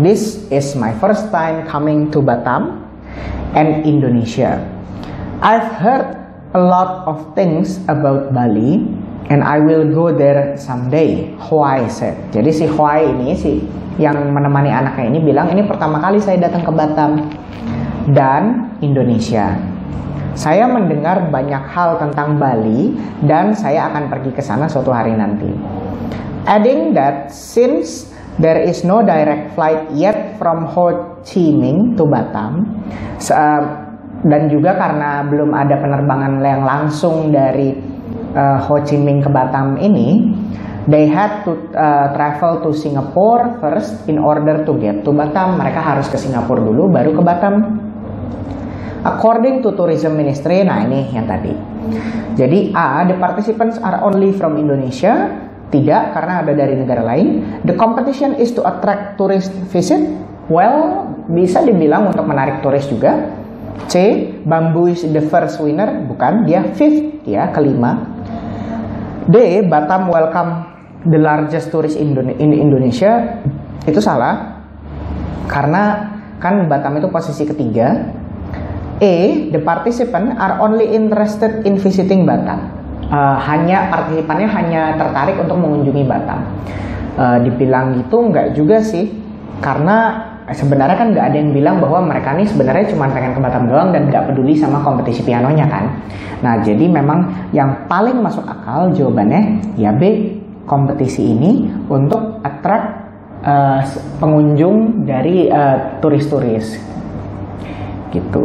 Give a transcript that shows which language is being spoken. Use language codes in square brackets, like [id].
[en] This is my first time coming to Batam and Indonesia. I've heard a lot of things about Bali and I will go there someday, Hoai said. [id] Jadi si Hoai ini, si yang menemani anaknya ini bilang, ini pertama kali saya datang ke Batam dan Indonesia. Saya mendengar banyak hal tentang Bali dan saya akan pergi ke sana suatu hari nanti. [en] Adding that since there is no direct flight yet from Ho Chi Minh to Batam, [id] dan juga karena belum ada penerbangan yang langsung dari Ho Chi Minh ke Batam ini, [en] they had to travel to Singapore first in order to get to Batam. [id] Mereka harus ke Singapura dulu baru ke Batam. [en] According to Tourism Ministry, [id] nah ini yang tadi. Jadi [en] the participants are only from Indonesia. [id] Tidak, karena ada dari negara lain. [en] The competition is to attract tourist visit. [id] Well, bisa dibilang untuk menarik turis juga. [en] C, Bambu is the first winner. [id] Bukan, dia 5th, ya, kelima. D, [en] Batam welcome the largest tourist in Indonesia. [id] Itu salah, karena kan Batam itu posisi ketiga. [en] E, the participant are only interested in visiting Batam. [id] Partisipannya hanya tertarik untuk mengunjungi Batam. Dibilang gitu nggak juga sih, karena sebenarnya kan nggak ada yang bilang bahwa mereka nih sebenarnya cuma pengen ke Batam doang dan nggak peduli sama kompetisi pianonya kan. Nah jadi memang yang paling masuk akal jawabannya ya B, kompetisi ini untuk attract pengunjung dari turis-turis gitu.